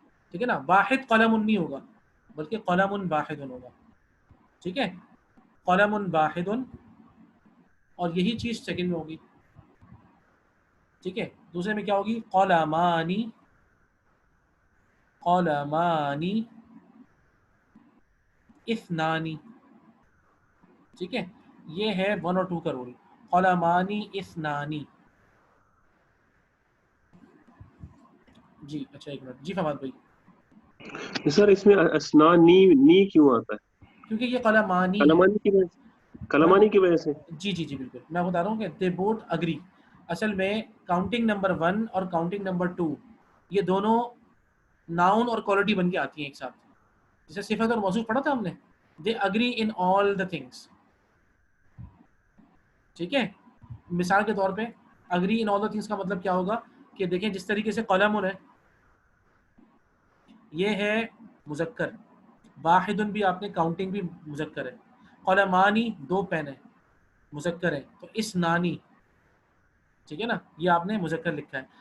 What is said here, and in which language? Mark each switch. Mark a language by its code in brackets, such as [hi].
[ur] ٹھیک ہے نا، واحد قلم نہیں ہوگا بلکہ قلم واحد ہوگا، ٹھیک ہے، قلم واحد، اور یہی چیز سیکنڈ میں ہوگی، ٹھیک ہے، دوسرے میں کیا ہوگی، قلمانی، قلمانی اثنانی، ٹھیک ہے، یہ ہے 1 اور 2 کا رول، قلمانی اثنانی، جی اچھا ایک منٹ، جی فہد بھائی. سر اس میں اسنا نی کیوں آتا ہے؟ کیونکہ یہ قلمانی ہے. کلمانی کی وجہ سے، کلمانی کی وجہ سے. جی جی جی بالکل، میں بتا رہا ہوں کہ [en] They both agree. [ur] اصل میں کاؤنٹنگ نمبر 1 اور کاؤنٹنگ نمبر 2 یہ دونوں ناؤن اور کوالٹی بن کے آتی ہیں ایک ساتھ. جیسے صفت اور موصوف پڑھا تھا ہم نے، [en] They agree in all the things. [ur] ٹھیک ہے، مثال کے طور پہ agree in all the things کا مطلب کیا ہوگا کہ دیکھیں جس طریقے سے قلم ہے یہ ہے مذکر، واحد بھی آپ نے کاؤنٹنگ بھی مذکر ہے، قلمانی 2 پین ہے مذکر ہے، تو اس نانی، ٹھیک ہے نا، یہ آپ نے مذکر لکھا ہے.